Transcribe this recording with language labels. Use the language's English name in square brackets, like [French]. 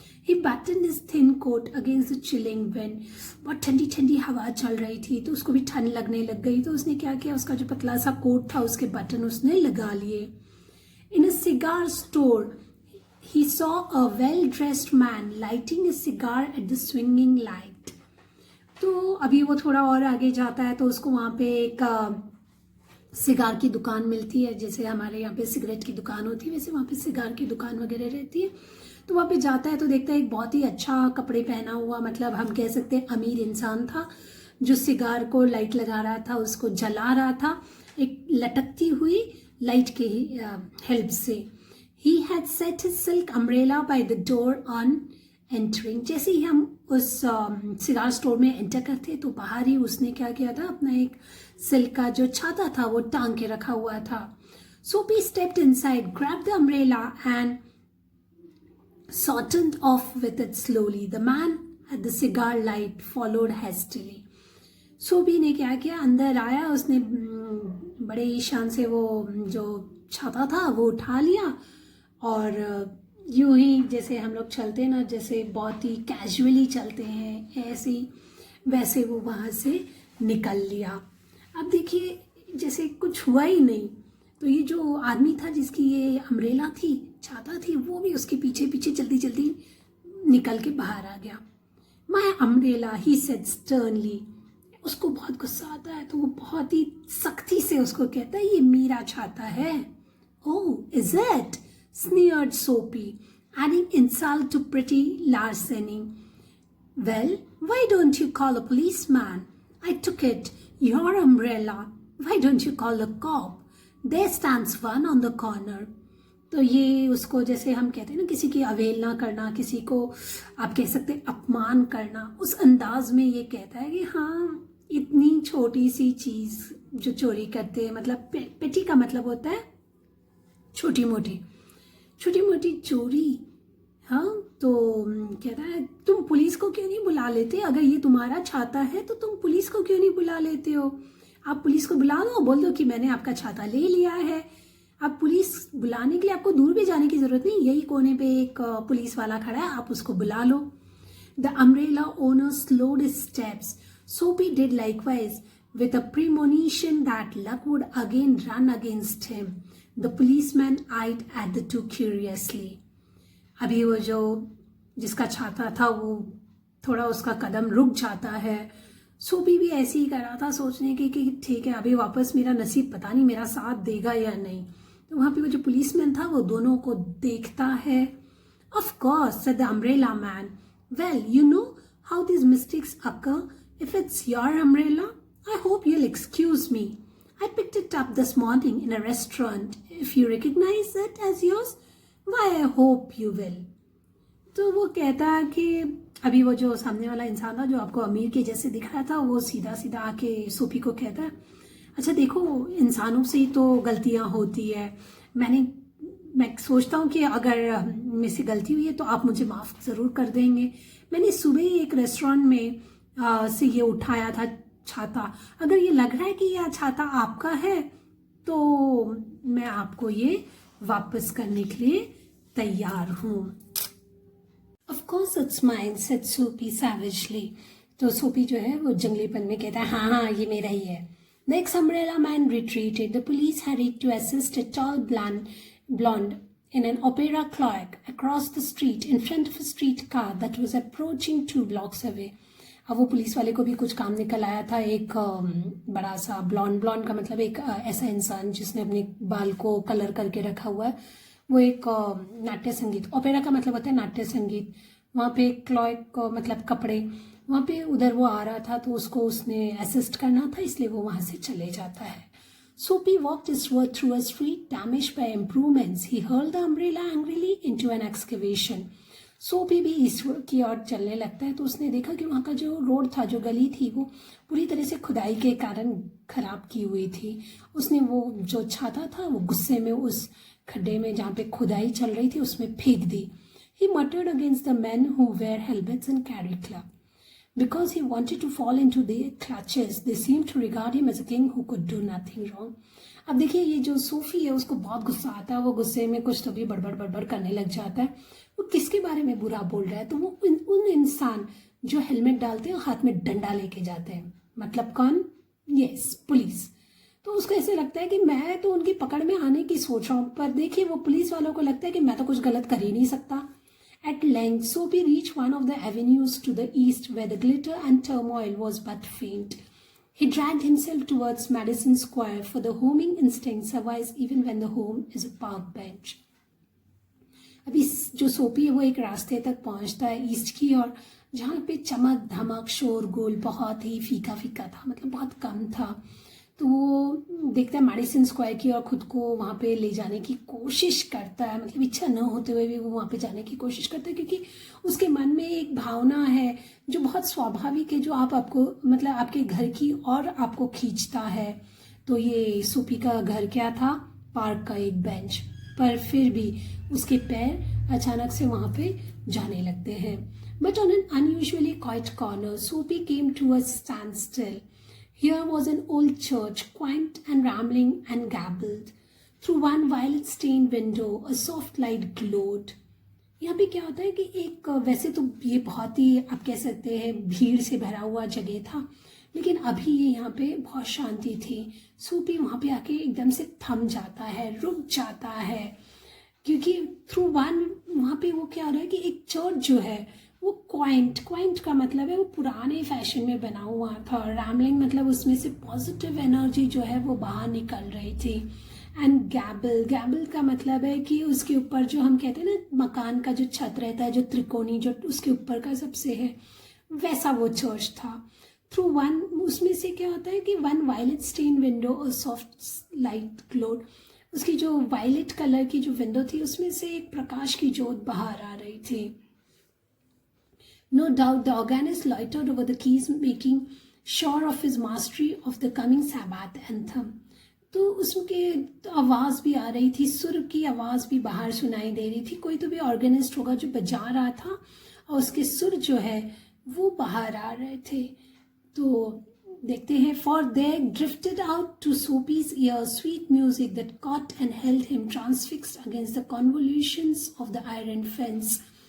[English] He buttoned his thin coat against the chilling wind. [Hindi] बहुत ठंडी ठंडी हवा चल रही थी तो उसको भी ठंड लगने लग गई। तो उसने क्या किया, उसका जो पतला सा कोट था उसके बटन उसने लगा लिए। [English] In a cigar store, he saw a well-dressed man lighting a cigar at the swinging light. [Hindi] तो अभी वो थोड़ा और आगे जाता है तो उसको वहाँ पे एक सिगार की दुकान मिलती है, जैसे हमारे यहाँ पे सिगरेट की दुकान होती है वैसे वहाँ पे सिगार की दुकान वगैरह रहती है। तो वहाँ पे जाता है तो देखता है एक बहुत ही अच्छा कपड़े पहना हुआ, मतलब हम कह सकते हैं अमीर इंसान था, जो सिगार को लाइट लगा रहा था, उसको जला रहा था एक लटकती हुई लाइट के हेल्प से। [English] He had set his silk umbrella by the door on entering. [Hindi] जैसे ही हम उस सिगार स्टोर में एंटर करते तो बाहर ही उसने क्या किया था, अपना एक सिल्क का जो छाता था वो टांग के रखा हुआ था। [English] Soapy stepped inside, grabbed the umbrella and sauntered off with it slowly. The man at the cigar light followed hastily. [Hindi] सोपी ने क्या किया, अंदर आया, उसने बड़े ही शान से वो जो छाता था वो उठा लिया और यूं ही जैसे हम लोग चलते ना, जैसे बहुत ही कैजुअली चलते हैं ऐसे वैसे वो वहाँ से निकल लिया। अब देखिए जैसे कुछ हुआ ही नहीं, तो ये जो आदमी था जिसकी ये अम्ब्रेला थी, छाता थी, वो भी उसके पीछे पीछे जल्दी जल्दी निकल के बाहर आ गया। [English] My umbrella, he said sternly. [Hindi] उसको बहुत गुस्सा आता है तो वो बहुत ही सख्ती से उसको कहता है ये मेरा छाता है। [English] Oh is it, sneered Soapy, adding insult to pretty larceny. Well why don't you call a policeman? I took it, your umbrella, why don't you call a cop? There stands one on the corner. [Hindi] तो ये उसको जैसे हम कहते हैं ना किसी की अवहेलना करना, किसी को आप कह सकते हैं अपमान करना, उस अंदाज में ये कहता है कि हाँ इतनी छोटी सी चीज़ जो चोरी करते हैं, मतलब पेटी का मतलब होता है छोटी मोटी चोरी। हाँ तो कहता है तुम पुलिस को क्यों नहीं बुला लेते? अगर ये तुम्हारा छाता है तो तुम पुलिस को क्यों नहीं बुला लेते हो? आप पुलिस को बुला दो, बोल दो कि मैंने आपका छाता ले लिया है। आप पुलिस बुलाने के लिए आपको दूर भी जाने की जरूरत नहीं, यही कोने पे एक पुलिस वाला खड़ा है, आप उसको बुला लो। [English] The umbrella owner slowed his steps. Soapy did likewise, with a premonition that luck would again run against him. The policeman eyed at the two curiously. [Hindi] अभी वो जो जिसका छाता था वो थोड़ा उसका कदम रुक जाता है। सोपी भी ऐसे ही कर रहा था, सोचने की कि ठीक है अभी वापस मेरा नसीब पता नहीं मेरा साथ देगा या नहीं। तो वहाँ पे वो जो पुलिसमैन था वो दोनों को देखता है। [English] Of course, said the umbrella man. Well, you know how these mistakes occur. If it's your umbrella, I hope you'll excuse me. I picked it up this morning in a restaurant. If you recognize it as yours, why I hope you will. [Hindi] तो वो कहता है कि अभी वो जो सामने वाला इंसान था जो आपको अमीर के जैसे दिख रहा था, वो सीधा सीधा आके सोपी को कहता है अच्छा देखो इंसानों से ही तो गलतियां होती है, मैं सोचता हूँ कि अगर मेरे से गलती हुई है तो आप मुझे माफ़ ज़रूर कर देंगे। मैंने सुबह ही एक रेस्टोरेंट में से ये उठाया था छाता, अगर ये लग रहा है कि यह छाता आपका है तो मैं आपको ये वापस करने के लिए तैयार हूँ। [English] Of course it's mine, said Soapy savagely. [Hindi] तो सोपी जो है वो जंगलीपन में कहता है हाँ ये मेरा ही है। [English] The ex-umbrella man retreated. The police hurried to assist a tall blonde in an opera cloak across the street in front of a streetcar that was approaching 2 blocks away. [Hindi] अब वो पुलिस वाले को भी कुछ काम निकल आया था, एक बड़ा सा ब्लॉन्ड का मतलब एक ऐसा इंसान जिसने अपने बाल को कलर करके रखा हुआ है, वो एक नाट्य संगीत, ओपेरा का मतलब होता है नाट्य संगीत, वहाँ पे क्लॉक मतलब कपड़े, वहाँ पे उधर वो आ रहा था तो उसको उसने असिस्ट करना था इसलिए वो वहाँ से चले जाता है। [English] Soapy walked eastward through a street damaged by improvements. He hurled the umbrella angrily into an excavation. [Hindi] सोपी भी ईस्टवर्ड की ओर चलने लगता है तो उसने देखा कि वहाँ का जो रोड था, जो गली थी, वो पूरी तरह से खुदाई के कारण खराब की हुई थी। उसने वो जो छाता था वो गुस्से में उस खड्डे में जहाँ पे खुदाई चल रही थी उसमें फेंक दी। [English] He muttered against the men who wear helmets and carry club. Because he wanted to fall into their clutches, they seemed to regard him as a king who could do nothing wrong. [Hindi] अब देखिए ये जो सूफी है उसको बहुत गुस्सा आता है, वो गुस्से में कुछ तो भी बड़बड़ करने लग जाता है। वो किसके बारे में बुरा बोल रहा है? तो वो उन इंसान जो हेलमेट डालते हैं और हाथ में डंडा लेके जाते हैं, मतलब कौन? Yes, police. तो उसको ऐसे लगता है कि मैं तो उनकी पकड़ में आने की सोच रहा हूँ, पर देखिए वो पुलिस वालों को लगता है कि मैं तो कुछ गलत कर ही नहीं सकता. [English] At length, Soapy reached one of the avenues to the east where the glitter and turmoil was but faint. He dragged himself towards Madison Square, for the homing instinct survives even when the home is a park bench. [Hindi] अभी जो सोपी है वो एक रास्ते तक पहुंचता है ईस्ट की ओर, जहाँ पे चमक धमक शोरगुल बहुत ही फीका फीका था, मतलब बहुत कम था. तो वो देखता है मैडिसन स्क्वायर की और खुद को वहाँ पे ले जाने की कोशिश करता है, मतलब इच्छा न होते हुए भी वो वहाँ पे जाने की कोशिश करता है, क्योंकि उसके मन में एक भावना है जो बहुत स्वाभाविक है, जो आपको मतलब आपके घर की और आपको खींचता है. तो ये सोपी का घर क्या था? पार्क का एक बेंच. पर फिर भी उसके पैर अचानक से वहाँ पे जाने लगते हैं. [English] But on an unusually quiet corner Soapy came to a standstill. Here was an old church, quaint and rambling and gabbled. Through one violet-stained window, a soft light glowed. [Hindi] यहाँ पे क्या होता है कि एक वैसे तो ये बहुत ही आप कह सकते हैं भीड़ से भरा हुआ जगह था, लेकिन अभी ये यहाँ पे बहुत शांति थी. सूपी वहाँ पे आके एकदम से थम जाता है, रुक जाता है, क्योंकि [English] through one [Hindi] वहाँ पे वो क्या हो रहा है कि एक चर्च जो है वो क्वाइंट का मतलब है वो पुराने फैशन में बना हुआ था. रैमलिंग मतलब उसमें से पॉजिटिव एनर्जी जो है वो बाहर निकल रही थी. एंड गैबल का मतलब है कि उसके ऊपर जो हम कहते हैं ना मकान का जो छत रहता है जो त्रिकोणी जो उसके ऊपर का सबसे है, वैसा वो चर्च था. [English] through one [Hindi] उसमें से क्या होता है कि [English] one violet stained window [Hindi] और [English] Soft light glowed. [Hindi] उसकी जो वायलेट कलर की जो विंडो थी उसमें से एक प्रकाश की जोत बाहर आ रही थी. [English] No doubt the organist loitered over the keys, making sure of his mastery of the coming Sabbath anthem. [Hindi] तो उसके आवाज़ भी आ रही थी, सुर की आवाज़ भी बाहर सुनाई दे रही थी. कोई तो भी ऑर्गेनिस्ट होगा जो बजा रहा था और उसके सुर जो है वो बाहर आ रहे थे. तो देखते हैं. [English] For there drifted out to Soapy's ear sweet music that caught and held him transfixed against the convolutions of the iron fence.